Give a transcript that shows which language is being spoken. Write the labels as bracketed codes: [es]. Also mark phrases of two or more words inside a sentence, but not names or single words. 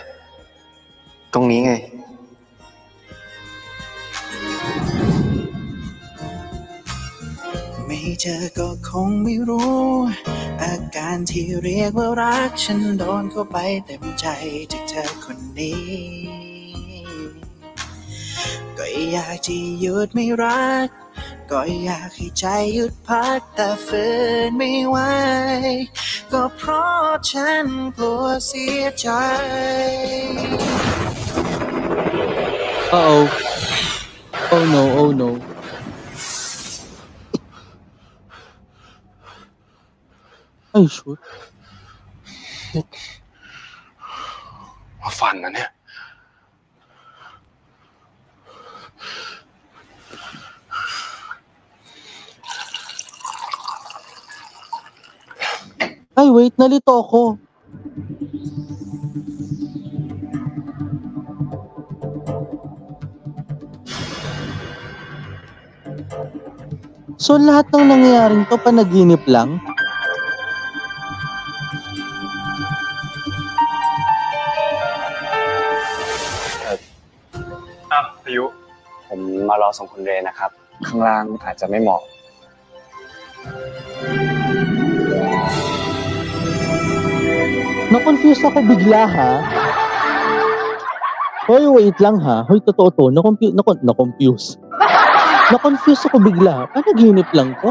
[th] ตรงนี้ไงไม่เจอก็คงไม่รู้อาการที่เรียกว่ารักฉันโดนเข้าไปเต็มใจจากเธอคนนี้ก็อยากจะหยุดไม่รักก็อยากให้ใจหยุดพักแต่ฝืนไม่ไหวก็เพราะฉันกลัวเสียใจ Uh-oh. [en] Oh no, oh no. Ay, shoot. [th] ว่าฟันนะเนี่ย [tl] Ay, wait, nalito ako. So, lahat ng nangyayaring to, panaginip lang? [th] พายุ ผมมารอส่งคุณเรนนะครับ ข้างล่างอาจจะไม่เหมาะ [tl] Na-confuse ako bigla ha. Hoy, wait lang ha. Hoy, totoo to. Na-confuse. Na-confuse ako bigla. Panaginip lang to?